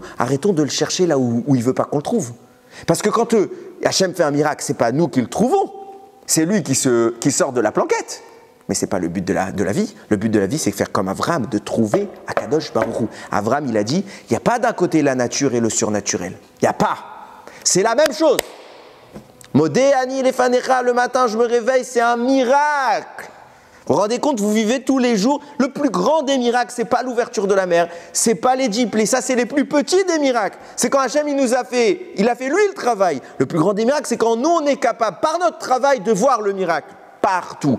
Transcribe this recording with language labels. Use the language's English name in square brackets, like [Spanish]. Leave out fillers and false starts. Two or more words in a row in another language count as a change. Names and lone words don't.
[French] Arrêtons de le chercher là où il veut pas qu'on le trouve. Parce que quand Hachem fait un miracle, c'est pas nous qui le trouvons, c'est lui qui sort de la planquette. Mais c'est pas le but de la vie. Le but de la vie, c'est de faire comme Avram, de trouver [Hebrew] הקדוש ברוך הוא. [French] Avram, il a dit, il n'y a pas d'un côté la nature et le surnaturel. Il n'y a pas. C'est la même chose. [Hebrew] מודה אני לפניך, [French] le matin, je me réveille, c'est un miracle. Vous vous rendez compte, vous vivez tous les jours. Le plus grand des miracles, c'est pas l'ouverture de la mer, c'est pas les diplés, ça c'est les plus petits des miracles. C'est quand Hachem il a fait lui le travail. Le plus grand des miracles, c'est quand nous on est capable, par notre travail, de voir le miracle partout.